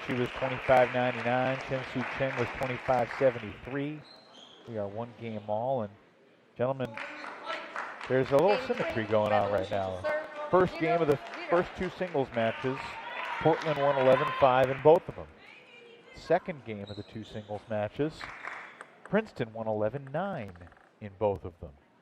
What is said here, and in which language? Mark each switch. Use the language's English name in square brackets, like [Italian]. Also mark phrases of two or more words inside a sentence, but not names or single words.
[English] She was 25.99. Chin-Soo Cheng was 25.73. We are 1 game all, and gentlemen, there's a little symmetry going on right now. First game of the first 2 singles matches, Portland won 11-5 in both of them. Second game of the 2 singles matches, Princeton won 11-9 in both of them.